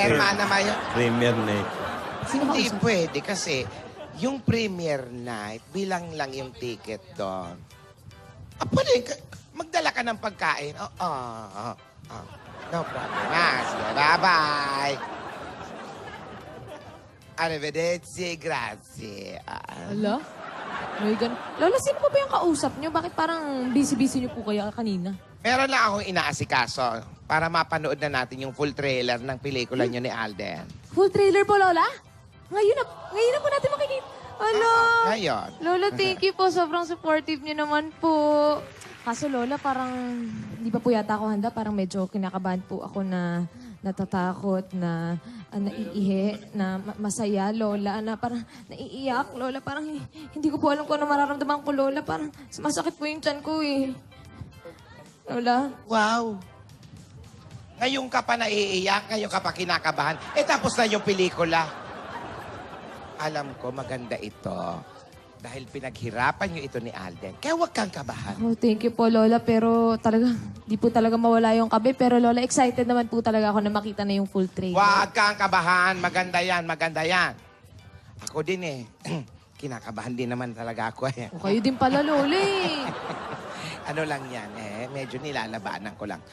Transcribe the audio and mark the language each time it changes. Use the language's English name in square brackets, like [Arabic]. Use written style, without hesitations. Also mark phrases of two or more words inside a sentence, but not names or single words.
[Filipino] Hermana Mayo. Premier Night. Sino Hindi kausap? pwede kasi yung Premier Night, bilang lang yung ticket doon. Pwede, magdala ka ng pagkain. [English] No problem. Sige, bye-bye. [Italian] Arrivederci, grazie. [Filipino] Ala? May Lola, sino pa ba yung kausap niyo? Bakit parang busy-busy niyo po kayo kanina? Meron lang akong inaasikaso para mapanood na natin yung [English] full trailer [Filipino] ng pelikula nyo ni Alden. [English] Full trailer po, Lola? [Filipino] Ngayon na po natin makikita. Ala? Ngayon. Lola, [English] thank you po. [Filipino] Sobrang supportive niyo naman po. Kaso, Lola, parang hindi pa po yata ako handa. Parang medyo kinakabahan po ako na natatakot, na naiihi, na masaya, Lola, na parang naiiyak, Lola. Parang hindi ko po alam kung ano mararamdaman ko, Lola. Parang sumasakit po yung tiyan ko, eh. Lola? Wow. Ngayon ka pa naiiyak, ngayon ka pa kinakabahan. Tapos na yung pelikula. Alam ko, maganda ito. Dahil pinaghirapan nyo ito ni Alden. Kaya huwag kang kabahan. [English] Oh, thank you po, Lola. [Filipino] Pero talaga, di po talaga mawala yung kabe. Pero Lola, excited naman po talaga ako na makita na yung [English] full trailer. [Filipino] Huwag kang kabahan. Maganda yan. Ako din eh. Kinakabahan din naman talaga ako eh. O kayo din pala, Lola eh. Ano lang yan medyo nilalabanan ko lang.